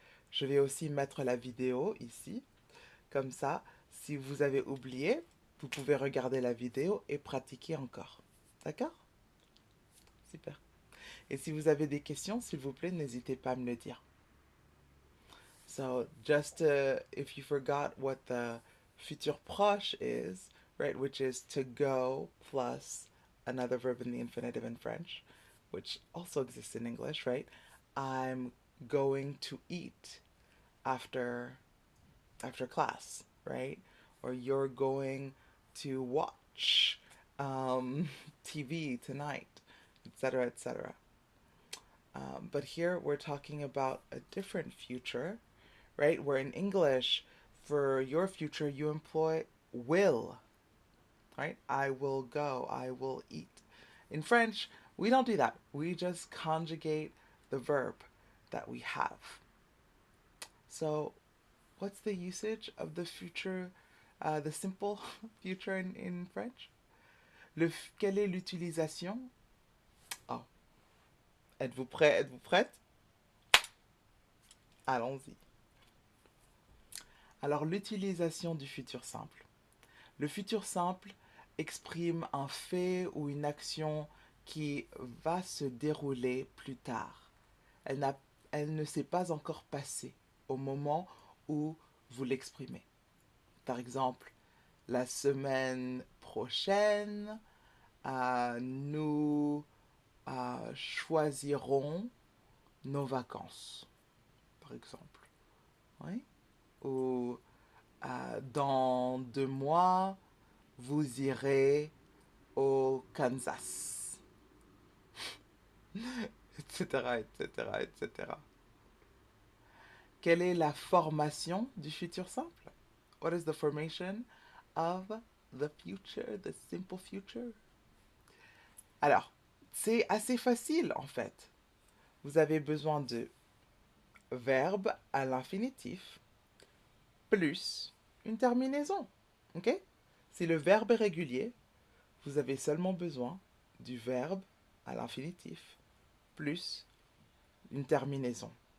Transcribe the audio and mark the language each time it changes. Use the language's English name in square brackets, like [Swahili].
[French] Je vais aussi mettre la vidéo ici. Comme ça, si vous avez oublié, vous pouvez regarder la vidéo et pratiquer encore. D'accord? Super. Et si vous avez des questions, s'il vous plaît, n'hésitez pas à me le dire. [English] So, just if you forgot what the futur proche is, right, which is to go plus another verb in the infinitive in French, which also exists in English, right? I'm going to eat after class, right? Or you're going to watch TV tonight, etc., etc. But here we're talking about a different future, right? Where in English, for your future, you employ will, right? I will go, I will eat. In French, we don't do that. We just conjugate the verb that we have. So, what's the usage of the future, the simple future in French? [French] Quelle est l'utilisation? Oh, êtes-vous prêt? Êtes-vous prête? Allons-y. Alors, l'utilisation du futur simple. Le futur simple exprime un fait ou une action qui va se dérouler plus tard. Elle, n'a- Elle ne s'est pas encore passée au moment où vous l'exprimez. Par exemple, la semaine prochaine, nous choisirons nos vacances, par exemple. Oui? Ou dans 2 mois, vous irez au Kansas, etc., etc., etc. Quelle est la formation du futur simple? [English] What is the formation of the future, the simple future? [French] Alors, c'est assez facile en fait. Vous avez besoin de verbe à l'infinitif plus une terminaison. Ok? Si le verbe est régulier, vous avez seulement besoin du verbe à l'infinitif plus une terminaison.